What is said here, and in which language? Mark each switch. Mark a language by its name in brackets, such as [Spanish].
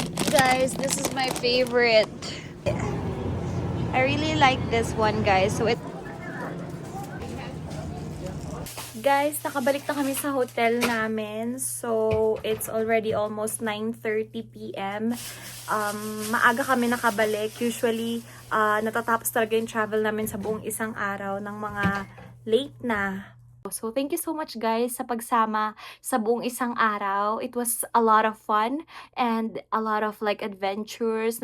[English] Guys, this is my favorite. I really like this one, guys. [Filipino] So Guys, nakabalik na kami sa hotel namin. [English] So, it's already almost 9:30 p.m. [Filipino] Maaga kami nakabalik. Usually, natatapos talaga yung travel namin sa buong isang araw ng mga late na. [English] So, thank you so much guys [Filipino] sa pagsama sa buong isang araw. [English] It was a lot of fun and a lot of like adventures.